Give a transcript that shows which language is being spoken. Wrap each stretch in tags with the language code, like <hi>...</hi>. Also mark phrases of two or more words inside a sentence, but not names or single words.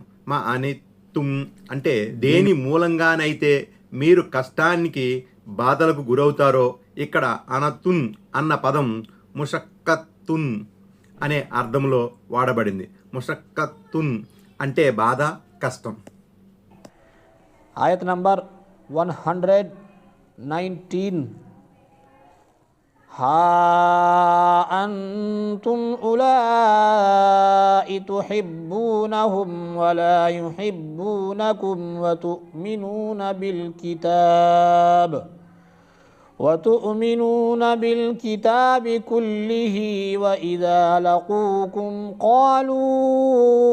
<ar>ما عنتم</ar> <te>అంటే దేని మూలంగానైతే మీరు కష్టానికి, బాధలకు గురవుతారో. ఇక్కడ అనతున్ అన్న పదం ముషక్కతున్ అనే అర్థంలో వాడబడింది. ముషక్కతున్ అంటే బాధ, కష్టం. ఆయత్ నంబర్ 119.</te> <ar>ها أنتم أولئك تحبونهم ولا يحبونكم وتؤمنون بالكتاب كله وإذا لقوكم قالوا</ar>